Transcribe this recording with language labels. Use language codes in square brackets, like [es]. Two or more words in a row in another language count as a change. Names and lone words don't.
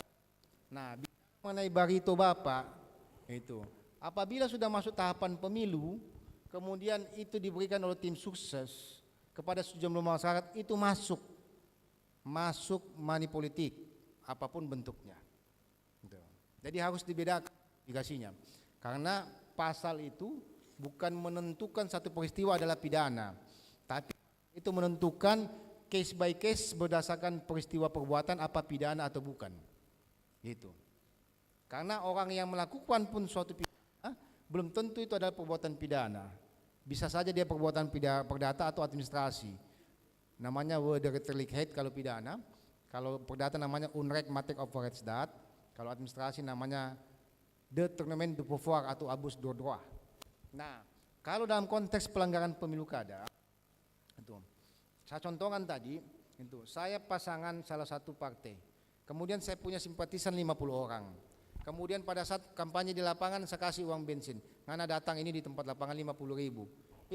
[id] Nah, mengenai barito Bapak, itu apabila sudah masuk tahapan pemilu, kemudian itu diberikan oleh tim sukses kepada sejumlah masyarakat, itu masuk [en] money politik, [id] apapun bentuknya. Gitu. Jadi harus dibedakan indikasinya, karena pasal itu bukan menentukan satu peristiwa adalah pidana, tapi itu menentukan [en] case by case [id] berdasarkan peristiwa perbuatan apa pidana atau bukan. Gitu. Karena orang yang melakukan pun suatu pidana belum tentu itu adalah perbuatan pidana. Bisa saja dia perbuatan perdata atau administrasi. Namanya wederrechtelijkheid kalau pidana. Kalau perdata namanya [nl] onrechtmatig overheidsdaad. [id] Kalau administrasi namanya [fr] détournement de pouvoir [id] atau [fr] abus de droit. [id] Nah, kalau dalam konteks pelanggaran pemilu kada, itu saya contohkan tadi, itu saya pasangan salah satu partai. Kemudian saya punya simpatisan 50 orang. Kemudian pada saat kampanye di lapangan saya kasih uang bensin. Ngana datang ini di tempat lapangan 50.000.